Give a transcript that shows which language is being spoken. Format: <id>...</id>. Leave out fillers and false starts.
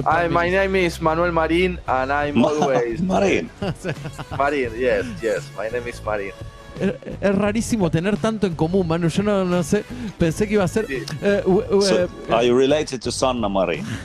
<en>My name is Manuel Marín, and I'm always... Marín. Marín, yes, my name is Marín.</en> <es>Es rarísimo tener tanto en común, Manu. Yo no sé, pensé que iba a ser... Sí.</es> <en>Are you related to Sanna Marín?</en>